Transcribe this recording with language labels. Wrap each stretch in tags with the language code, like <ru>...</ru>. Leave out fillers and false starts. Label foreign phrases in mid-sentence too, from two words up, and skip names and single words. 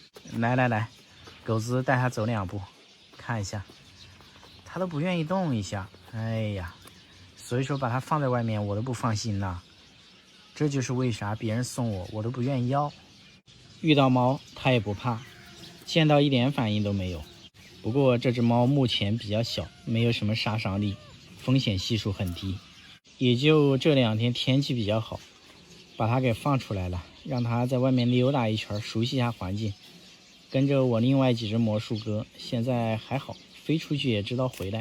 <zh>來來來，狗子帶它走2步，看一下，它都不願意動一下。哎呀，所以說把它放在外面我都不放心了。這就是為啥別人送我都不願意要。遇到貓它也不怕，見到一點反應都沒有。不過這只貓目前比較小，沒有什麼殺傷力，風險係數很低。也就這2天天氣比較好，把它給放出來了，讓它在外面溜達一圈，熟悉一下環境。跟着我另外幾只魔術鴿，現在還好，飛出去也知道回來。</zh>